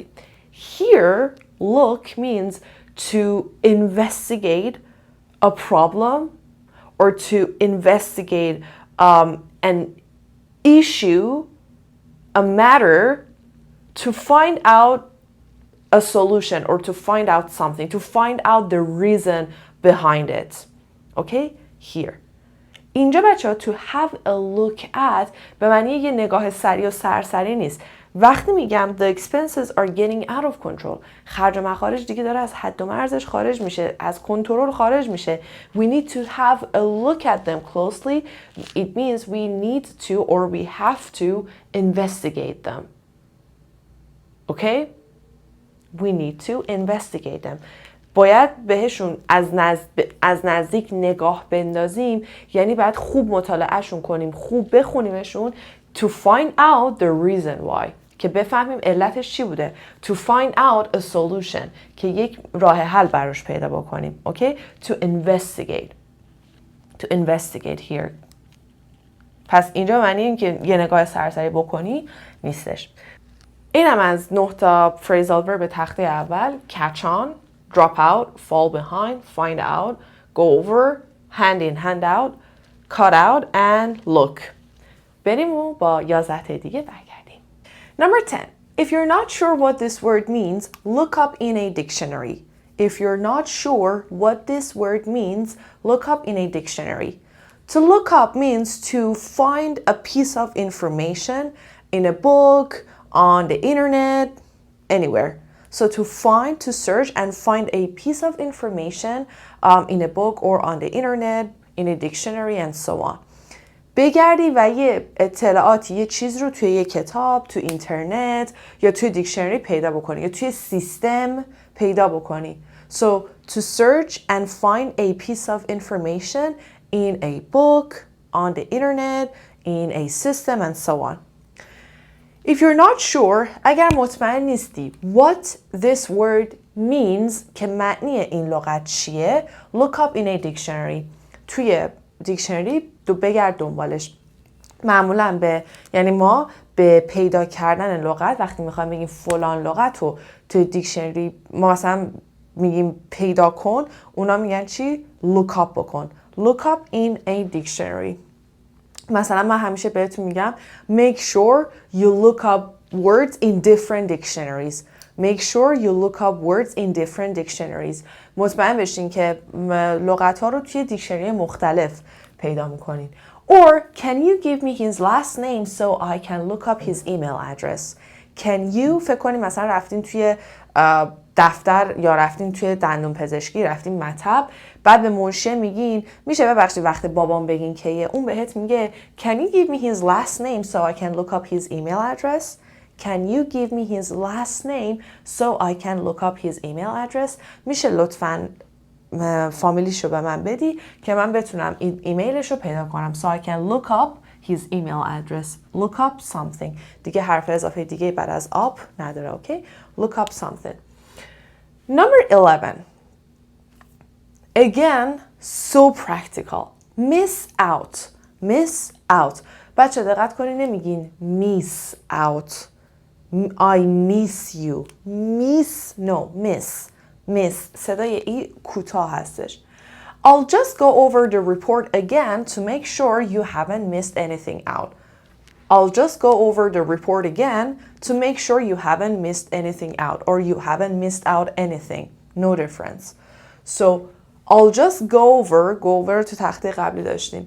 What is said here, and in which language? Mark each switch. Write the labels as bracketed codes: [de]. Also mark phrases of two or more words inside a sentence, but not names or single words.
[en] Here, look means to investigate a problem or to investigate an issue, a matter, to find out a solution or to find out something, to find out the reason behind it. Okay? Here. [fa] اینجا بچه ها [en] to have a look at [fa] به معنی یه نگاه سریع و سرسری نیست. وقتی میگم [en] the expenses are getting out of control، [fa] خرج و مخارج دیگه داره از حد و مرزش خارج میشه، از کنترل خارج میشه. [en] We need to have a look at them closely. It means we need to or we have to investigate them. Okay? We need to investigate them. [fa] باید بهشون از نزدیک نگاه بندازیم، یعنی باید خوب مطالعهشون کنیم، خوب بخونیمشون [en] to find out the reason why. [fa] که بفهمیم علتش چی بوده. [en] To find out a solution [fa] که یک راه حل براش پیدا بکنیم. اوکی؟ [en] To investigate. To investigate here. [fa] پس اینجا معنی این که یه نگاه سرسری بکنی نیستش. اینم از 9 تا [en] phrasal verb [fa] تخته اول. [en] catch on, drop out, fall behind, find out, go over, hand in, hand out, cut out and look. [fa] بریم و با 11 دیگه برگردیم. [en] Number 10. If you're not sure what this word means, look up in a dictionary. If you're not sure what this word means, look up in a dictionary. To look up means to find a piece of information in a book, on the internet, anywhere. So to find, to search and find a piece of information in a book or on the internet, in a dictionary and so on. [fa] بگردی و یه اطلاعاتی یه چیز رو توی یه کتاب، توی اینترنت یا توی دیکشنری پیدا بکنی یا توی سیستم پیدا بکنی. [en] So to search and find a piece of information in a book, on the internet, in a system and so on. If you're not sure, [fa] اگر مطمئن نیستی [en] what this word means [fa] که معنی این لغت چیه, [en] look up in a dictionary. [fa] توی دیکشنری بگرد دنبالش. معمولا یعنی ما به پیدا کردن لغت وقتی میخوایم بگیم فلان لغت رو توی دیکشنری ما مثلا میگیم پیدا کن، اونا میگن چی؟ [en] look up بکن. look up in a dictionary. [fa] مثلا من همیشه بهتون میگم [en] make sure you look up words in different dictionaries. Make sure you look up words in different dictionaries. [fa] مطمئن بشین که لغت ها رو توی دیکشنری مختلف پیدا میکنین. [en] Or can you give me his last name so I can look up his email address? Can you [fa] فکر کنیم مثلا رفتین توی دفتر یا رفتین توی دندون پزشکی، رفتین مطب، بعد به منشی میگین میشه ببخشید وقت بابام بگین که اون بهت میگه [en] Can you give me his last name so I can look up his email address? Can you give me his last name so I can look up his email address? [fa] میشه لطفاً فامیلیشو به من بدی که من بتونم ایمیلشو پیدا کنم. [en] So I can look up his email address. Look up something. [fa] دیگه حرف اضافه دیگه بعد از up نداره. [en] Okay? Look up something. Number 11. Again, so practical. Miss out. Miss out. [fa] بچه دقت کنی نمیگین [en] miss out. I miss you. Miss, no, miss. Miss. [fa] صدای ای کوتاه هستش. [en] I'll just go over the report again to make sure you haven't missed anything out. I'll just go over the report again to make sure you haven't missed anything out or you haven't missed out anything. No difference. So, I'll just go over [fa] تو تخته قبلی داشتیم.